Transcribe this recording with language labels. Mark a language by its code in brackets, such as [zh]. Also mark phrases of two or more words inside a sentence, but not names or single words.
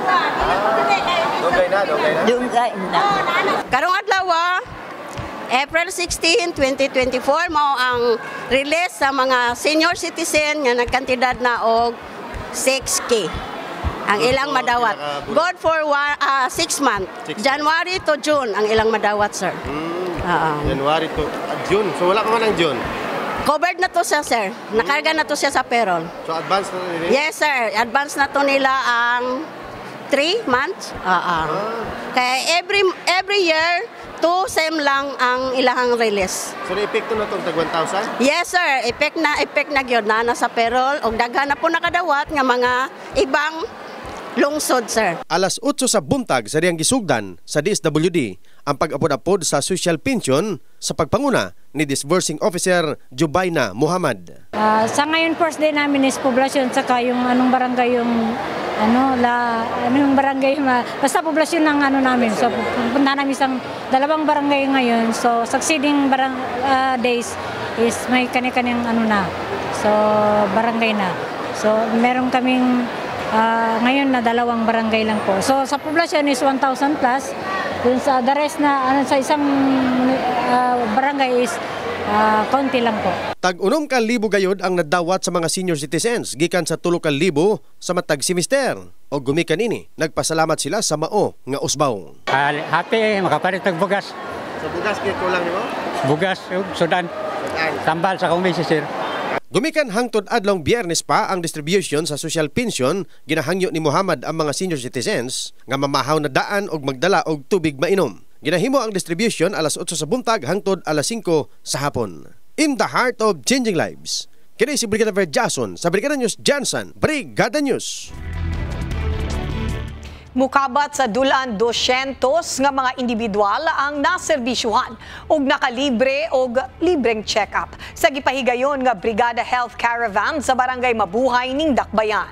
[ceb] Dugay na. Karong adlaw, April 16, 2024 mao ang release sa mga senior citizen nga nagkantidad na og 6K ang ilang madawat. [en] Good for 6 months. January to June [ceb] ang ilang madawat, sir. [en] January to June. [ceb] So wala ka man ng June? Covered na to siya, sir. Nakarga na to siya sa payroll. So advance na nila? [en] Yes, sir. [ceb] Advance na to nila ang 3 months. Kaya [en] every year, [ceb] 2 sem lang ang ilahang release. [tl] So na-epekto na itong tag 1,000? [en] Yes, sir. [ceb] Epek na gyud na sa payroll. Og daghan na po nakadawat nga mga ibang lungsod, sir. Alas 8 sa buntag sa diyang gisugdan sa DSWD ang pag-apod-apod sa social pension sa pagpanguna ni Disbursing Officer Jubayna Muhammad. [tl] Sa ngayon [en] first day [tl] namin is poblasyon saka yung anong barangay yung yung barangay basta poblasyon ng namin. So punta namin isang 2 barangay ngayon. So [en] succeeding days [tl] is may kani-kaniyang So barangay na. So meron kaming ngayon na 2 barangay lang po. So sa poblasyon is 1,000 plus. Dun sa [en] the rest [tl] na sa isang barangay is Kaunti lang po. [ceb] Tag-unom ka libo gayod ang nadawat sa mga senior citizens gikan sa 3,000 sa matag semester. O gumikan ini, nagpasalamat sila sa mao nga usbaw. Happy makapalit og bugas. Sa bugas kay kulang nimo? Bugas ug sudan. Tambal sa komisi sir. Gumikan hangtod adlong Biyernes pa ang distribution sa [en] social pension [ceb] ginahangyo ni Muhammad ang mga senior citizens nga mamahaw na daan og magdala og tubig mainom. Ginahimo ang distribution alas 8 sa buntag hangtod alas 5 sa hapon. [en] In the heart of changing lives. [ceb] Kini si Brigada Jason sa Brigada News Jansan, Brigada News. Mukabat sa dulan 200 nga mga individual ang naserbisyuhan ug nakalibre og libreng check-up sa gipahigayon nga Brigada Health Caravan sa Barangay Mabuhay ning Dakbayan.